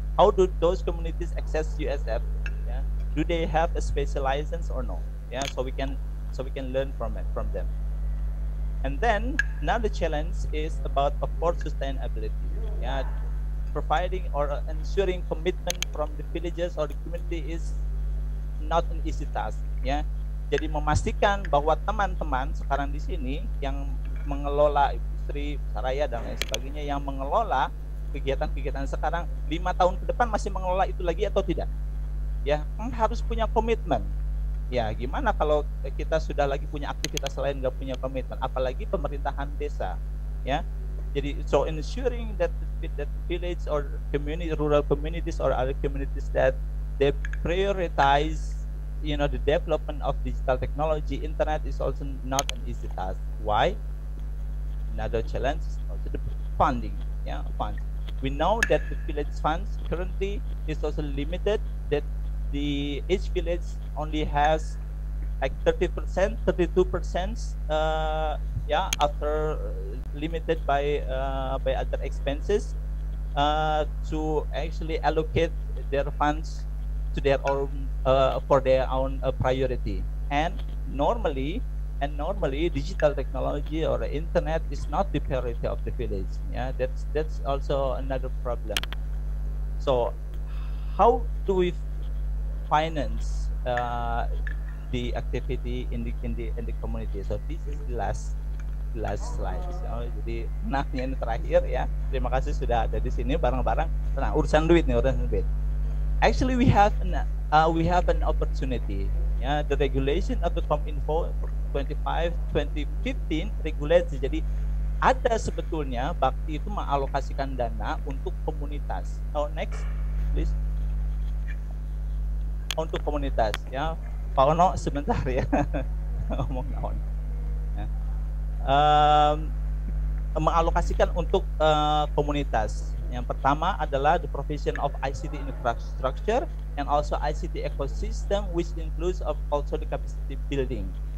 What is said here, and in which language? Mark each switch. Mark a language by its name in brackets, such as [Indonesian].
[English] How do those communities access USF? Yeah, do they have a special license or no? Yeah, so we can learn from them. And then another challenge is about, of course, sustainability. Yeah, providing or ensuring commitment from the villages or the community is not an easy task. [Indonesian] Ya, jadi memastikan bahwa teman-teman sekarang di sini yang mengelola industri, saraya dan lain sebagainya, yang mengelola kegiatan-kegiatan sekarang 5 tahun ke depan masih mengelola itu lagi atau tidak? Ya, harus punya komitmen. Ya, gimana kalau kita sudah lagi punya aktivitas lain nggak punya komitmen, apalagi pemerintahan desa, ya. [English] Jadi, so ensuring that village or community, rural communities or other communities that they prioritize, the development of digital technology, internet is also not an easy task. Why? Another challenge is also the funding. Yeah, funds. We know that the village funds currently is also limited. That each village only has like 30%, 32%, after limited by other expenses, to actually allocate their funds to their own for their own priority. And normally digital technology or internet is not the priority of the village. Yeah, that's also another problem. So how do we finance the activity in the community? So this is the last slide. [Indonesian] So, jadi enaknya ini terakhir ya. Terima kasih sudah ada di sini bareng-bareng. Nah, urusan duit. [English] Actually we have an opportunity. Ya, the regulation of the Kominfo 2015 regulates. [Indonesian] Jadi ada sebetulnya Bakti itu mengalokasikan dana untuk komunitas. [English] Oh, next please. [Indonesian] Untuk komunitas, ya, Pak Ono sebentar ya, [Sundanese] ngomong naon. [Indonesian] Ya. Mengalokasikan untuk komunitas. Yang pertama adalah [English] the provision of ICT infrastructure and also ICT ecosystem, which includes also the capacity building.